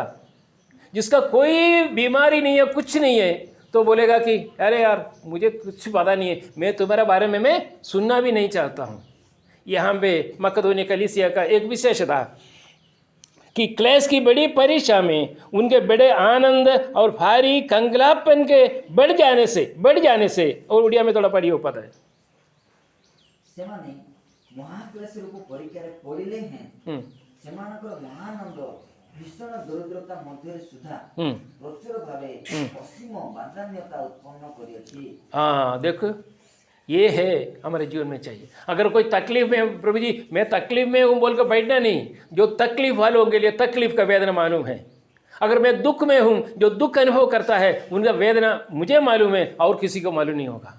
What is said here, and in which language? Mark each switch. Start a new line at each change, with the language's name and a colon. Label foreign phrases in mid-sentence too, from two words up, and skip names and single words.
Hindi: जिसका कोई बीमारी नहीं है, कुछ नहीं है, तो बोलेगा कि अरे यार मुझे कुछ पता नहीं है, मैं तुम्हारे बारे में मैं सुनना भी नहीं चाहता हूँ। यहाँ पे मकदोनिया कलीसिया का एक विशेष था कि क्लेश की बड़ी परीक्षा में उनके बड़े आनंद और भारी कंगलापन के बढ़ जाने से और उड़िया में थोड़ा पढ़ी हो पता है
Odia: ସେମାନେ ମହାକ୍ଲେଶ ରୂପ ପରୀକ୍ଷାରେ ପଡ଼ିଲେ ହେଁ ସେମାନଙ୍କର ମହାନନ୍ଦ ଭୀଷଣ ଦରିଦ୍ରତା ମଧ୍ୟରେ ସୁଦ୍ଧା ପ୍ରଚୁର ଭାବେ ଅସୀମ ବାଦାନ୍ୟତା उत्पन्न କରିଅଛି।
Hindi: हाँ देखो, ये है हमारे जीवन में चाहिए। अगर कोई तकलीफ में, प्रभु जी मैं तकलीफ में हूँ बोल कर बैठना नहीं। जो तकलीफ वालों के लिए तकलीफ का वेदना मालूम है। अगर मैं दुख में हूँ, जो दुख अनुभव करता है उनका वेदना मुझे मालूम है और किसी को मालूम नहीं होगा।